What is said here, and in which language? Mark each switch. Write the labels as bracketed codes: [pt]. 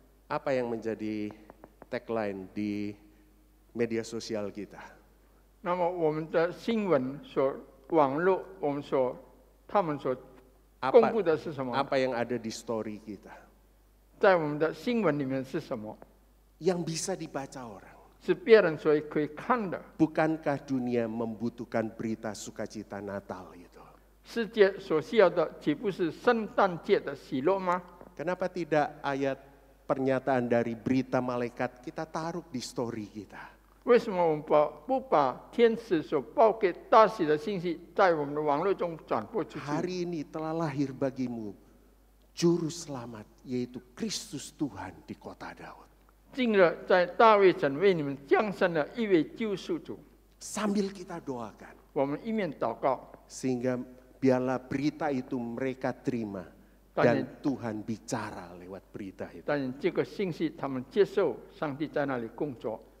[id] Apa yang menjadi tagline di media sosial kita? [zh] 那么我们的新闻网络，他们所公布的是什么？ [id] Apa yang ada di story kita? [zh] 在我们的新闻里面是什么？ [id] Yang bisa dibaca orang. [zh] 是别人所可以看的。 [id] Bukankah dunia membutuhkan berita sukacita Natal itu? [zh] 世界所需要的岂不是圣诞节的喜乐吗？ [id] Kenapa tidak ayat pernyataan dari berita malaikat kita taruh di story kita? [zh] 为什么我们不把天使所报给大喜的信息，在我们的网络中转播出去？ [id] Hari ini telah lahir bagimu juru selamat, yaitu Kristus Tuhan di kota Daud. [zh] 近日，在大卫城为你们降生了一位救赎主。 [id] Sambil kita doakan, [zh] 我们一面祷告， [id] sehingga biarlah berita itu mereka terima dan Tuhan bicara lewat berita itu. [zh] 但这个信息他们接受，上帝在那里工作。